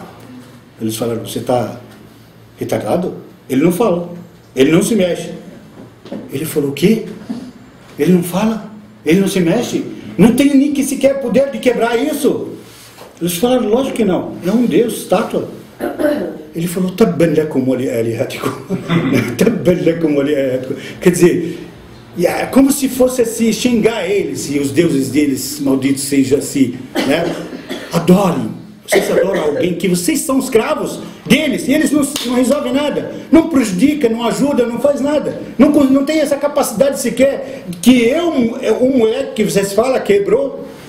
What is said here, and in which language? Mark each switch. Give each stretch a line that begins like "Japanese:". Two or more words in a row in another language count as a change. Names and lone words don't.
Portuguese: Eles falaram, você está retardado? Ele não fala. Ele não se mexe. Ele falou, o quê? Ele não fala? Ele não se mexe? Não tem nem que sequer poder de quebrar isso? Eles falaram, lógico que não. É um Deus, estátua. Ele falou,
Arabic: تبا لكم ولآلهتكم. تبا لكم ولآلهتكم.
Portuguese: Quer dizer, é como se fosse assim, xingar eles, e os deuses deles, malditos sejam assim, né? Adorem. Vocês adoram alguém que vocês são escravos deles, e eles não resolvem nada, não prejudica, não ajuda, não faz nada, não tem essa capacidade sequer, que um moleque que vocês falam quebrou.